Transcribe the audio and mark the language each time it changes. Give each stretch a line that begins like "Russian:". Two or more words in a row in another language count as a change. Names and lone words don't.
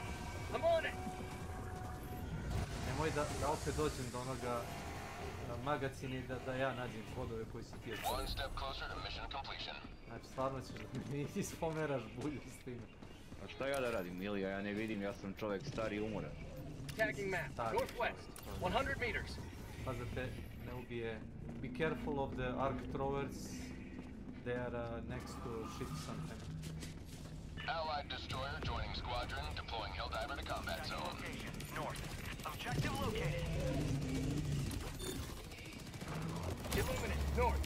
Serbian: Nemoj da opet dođem do onoga magazina i da ja nađem kodove koji si ti ostavio. Znači, stvarno ćeš da mi spomeraš bulju s time. A šta ja da radim, Ilija, ja ne vidim, ja sam čovjek stari i umoran.
English: Tagging map, northwest, 100 meters.
Serbian: Pa da te ne ubije.
English: Be careful of the arc throwers. They are next to ships sometimes. Allied destroyer joining squadron, deploying Helldiver to combat zone. North. Objective located. Illuminate, north.